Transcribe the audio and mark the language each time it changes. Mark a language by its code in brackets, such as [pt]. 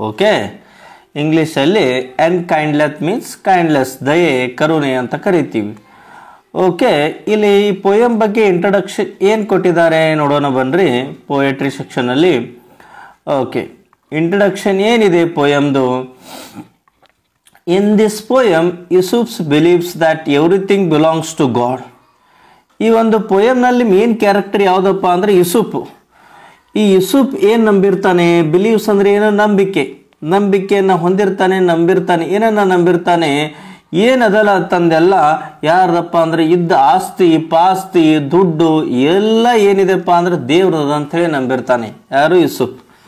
[kn] Okay, ಇಂಗ್ಲೀಷಲ್ಲಿ and ಕೈಂಡ್ಲೆಸ್ means ಕೈಂಡ್ಲೆಸ್, ದಯೆ, ಕರುಣೆ ಅಂತ ಕರಿತೀವಿ. ಓಕೆ, ಇಲ್ಲಿ ಈ ಪೋಯಮ್ ಬಗ್ಗೆ ಇಂಟ್ರಡಕ್ಷನ್ ಏನು ಕೊಟ್ಟಿದ್ದಾರೆ ನೋಡೋಣ ಬನ್ನಿರಿ. ಪೋಯಟ್ರಿ ಸೆಕ್ಷನಲ್ಲಿ ಓಕೆ, ಇಂಟ್ರಡಕ್ಷನ್ ಏನಿದೆ ಪೋಯಮ್ದು? [en] In this poem, Aesop believes that everything belongs to God. [kn] ಈ ಒಂದು ಪೋಯಮ್ನಲ್ಲಿ ಮೇನ್ ಕ್ಯಾರೆಕ್ಟರ್ ಯಾವುದಪ್ಪ ಅಂದರೆ ಇಸುಪ್. ಈ ಇಸುಪ್ ಏನು ನಂಬಿರ್ತಾನೆ? ಬಿಲೀವ್ಸ್ ಅಂದರೆ ಏನೋ ನಂಬಿಕೆ, ನಂಬಿಕೆಯನ್ನು ಹೊಂದಿರ್ತಾನೆ, ನಂಬಿರ್ತಾನೆ. ಏನನ್ನ ನಂಬಿರ್ತಾನೆ? ಏನದಲ್ಲ ತಂದೆಲ್ಲ ಯಾರದಪ್ಪ ಅಂದರೆ ಇದ್ದ ಆಸ್ತಿ ಪಾಸ್ತಿ ದುಡ್ಡು ಎಲ್ಲ ಏನಿದೆಪ್ಪ ಅಂದರೆ ದೇವ್ರದ ಅಂಥೇಳಿ ನಂಬಿರ್ತಾನೆ. ಯಾರು? ಇಸುಪ್.